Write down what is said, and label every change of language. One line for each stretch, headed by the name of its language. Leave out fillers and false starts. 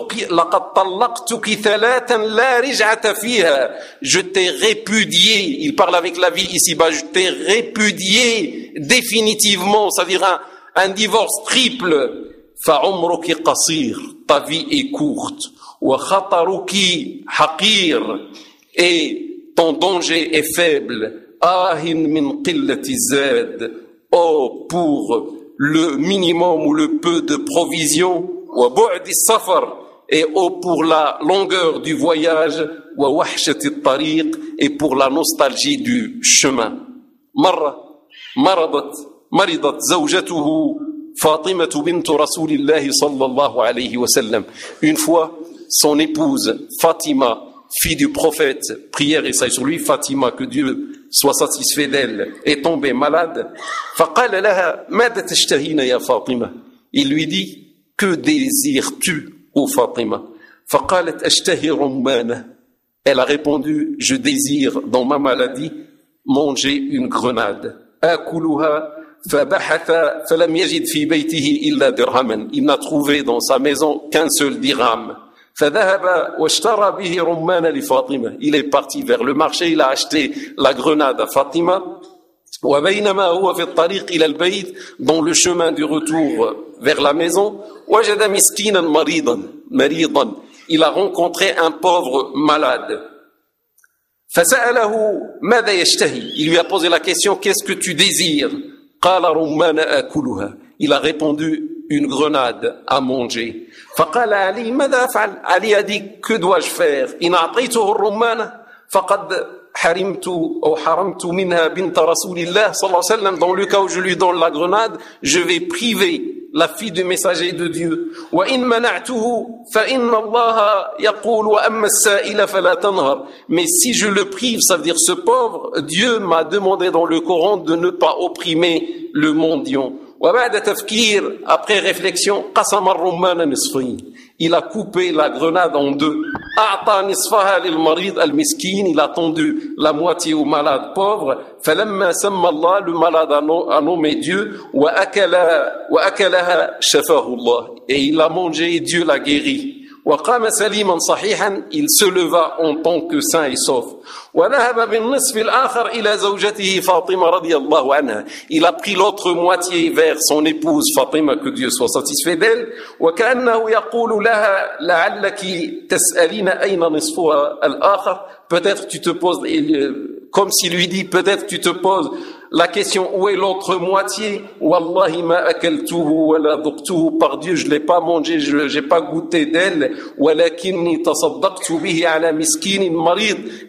Arabic: لقد طلقتك ثلاثا لا رجعة فيها.
French: Je t'ai répudié, il parle avec la vie ici-bas, je t'ai répudié définitivement, c'est-à-dire un divorce triple.
Arabic: فعمرك قصير,
French: ta vie est courte.
Arabic: وخطرك حقير,
French: et ton danger est faible.
Arabic: آه من قلة الزاد,
French: oh pour le minimum ou le peu de provision.
Arabic: وبعد السفر,
French: et oh pour la longueur du voyage.
Arabic: ووحشة الطريق,
French: et pour la nostalgie du chemin.
Arabic: مرة مرضت زوجته فاطمة بنت رسول الله صلى الله عليه وسلم.
French: Une fois, son épouse Fatima, fille du prophète, prière et salut sur lui, Fatima, que Dieu soit satisfait d'elle, est tombée malade.
Arabic: فقال لها ماذا تشتهين يا فاطمة.
French: Il lui dit, que désires-tu, ô Fatima?
Arabic: فقالت أشتهي رمانة.
French: Elle a répondu, je désire dans ma maladie manger une grenade.
Arabic: أكلها. فبحث فلم يجد في بيته إلا درهما.
French: Il n'a trouvé dans sa maison qu'un seul dirham.
Arabic: فذهب واشترى به رمانا لفاطمة.
French: Il est parti vers le marché, il a acheté la grenade à Fatima.
Arabic: وبينما هو في الطريق إلى البيت,
French: dans le chemin du retour vers la maison,
Arabic: وجد مسكينا مريضا.
French: Il a rencontré un pauvre malade.
Arabic: فسأله ماذا يشتهي.
French: Il lui a posé la question, qu'est-ce que tu désires?
Arabic: قال رمانا أكلها.
French: Il a répondu, une grenade à manger.
Arabic: فقال علي ماذا أفعل.
French: علي a dit, que dois-je faire?
Arabic: إن أعطيته الرمانة فقد حرمت أو حرمت منها بنت رسول الله صلى الله عليه وسلم.
French: Dans le cas où je lui donne la grenade, je vais priver la fille du messager de Dieu.
Arabic: وإن منعته فإن الله يقول وأما السائل فلا تنهر.
French: Mais si je le prive, ça veut dire ce pauvre, Dieu m'a demandé dans le Coran de ne pas opprimer le mendiant.
Arabic: وبعد تفكير,
French: après réflexion,
Arabic: قسم الرمان نصفين.
French: Il a coupé la grenade en deux.
Arabic: أعطى نصفها للمريض المسكين.
French: Il a tendu la moitié au malade pauvre.
Arabic: فلما سمى الله,
French: le malade a nommé Dieu.
Arabic: وأكلها شفاه الله.
French: Et il a mangé et Dieu l'a guéri.
Arabic: وقام سليما صحيحا.
French: Il se leva en tant que sain et sauf.
Arabic: وذهب بالنصف الآخر إلى زوجته فاطمة رضي الله عنها.
French: Il a pris l'autre moitié vers son épouse Fatima, que Dieu soit satisfait d'elle.
Arabic: وكأنه يقول لها لعلك تسألين أين نصفها الآخر.
French: Peut-être tu te poses, comme s'il lui dit, peut-être tu te poses la question, où est l'autre moitié?
Arabic: والله ما أكلته ولا ذقته.
French: Par Dieu, je l'ai pas mangé, je j'ai pas goûté d'elle.
Arabic: ولكني تصدقت به على مسكين مريض.